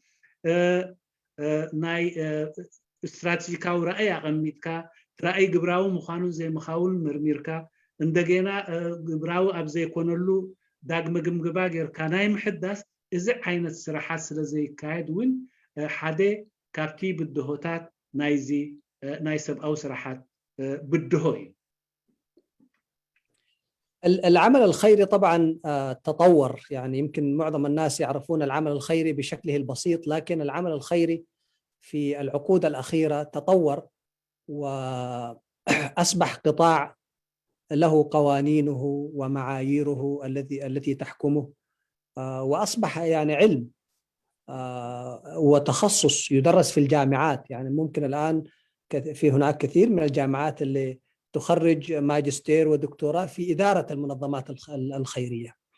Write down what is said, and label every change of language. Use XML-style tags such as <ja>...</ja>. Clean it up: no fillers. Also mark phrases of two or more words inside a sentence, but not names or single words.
<ti>ናይ ስትራቴጂካዊ ራእይ ኣቐሚጥካ ራእይ ግብራዊ ምዃኑን ዘይምኻውን ምርሚርካ እንደገና ግብራዊ ኣብ ዘይኮነሉ ዳግመ ግምገማ ጌርካ ናይ ምሕዳስ እዚ ዓይነት ስራሓት ስለዘይካየድ እውን ሓደ ካብቲ ብድሆታት ናይዚ ናይ ሰብኣዊ ስራሓት ብድሆ እዩ</ti> <ar>العمل الخيري طبعا تطور يعني يمكن معظم الناس يعرفون العمل الخيري بشكله البسيط لكن العمل الخيري في العقود الأخيرة تطور وأصبح قطاع له قوانينه ومعاييره التي تحكمه وأصبح يعني علم وتخصص يدرس في الجامعات يعني ممكن الآن في هناك كثير من الجامعات اللي تخرج ماجستير ودكتوراه في إدارة المنظمات الخيرية</ar>